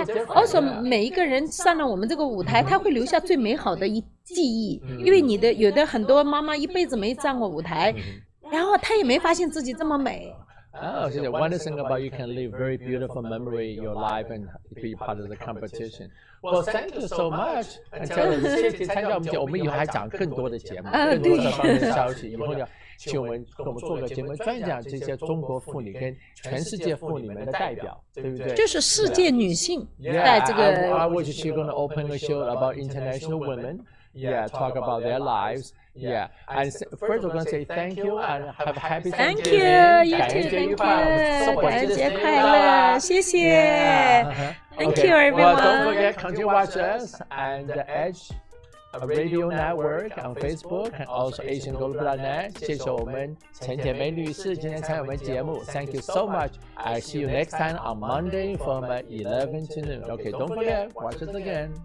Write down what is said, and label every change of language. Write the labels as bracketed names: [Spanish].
[Chinese] Also 每一个人上了我们这个舞台，他会留下最美好的记忆，因为有的很多妈妈一辈子没上过舞台，然后她也没发现自己这么美。 [English] Oh, so the one thing about you can live very beautiful memory in your life and be part of the competition. Well, thank you so much. [Chinese] 谢谢参加我们节目，我们以后还讲更多的节目，更多的方面的消息。以后要请我们做个节目，专讲这些中国妇女跟全世界妇女们的代表，对不对？就是世界女性在这个。 [English] I was just going to open a show about international women. Yeah, talk about their lives. Yeah, and first we're going to say thank you and have a happy Thanksgiving. Thank you, you too. Thank you. [Chinese] 感恩节快乐，谢谢。 [English] Thank you, everyone. Well, don't forget, continue watch us and the Edge Radio Network on Facebook and also AsianGlobal.net. [Chinese] 谢谢我们陈铁梅女士今天参与我们节目。 [English] Thank you so much. I see you next time on Monday from 11 to noon. Okay, don't forget, watch us again.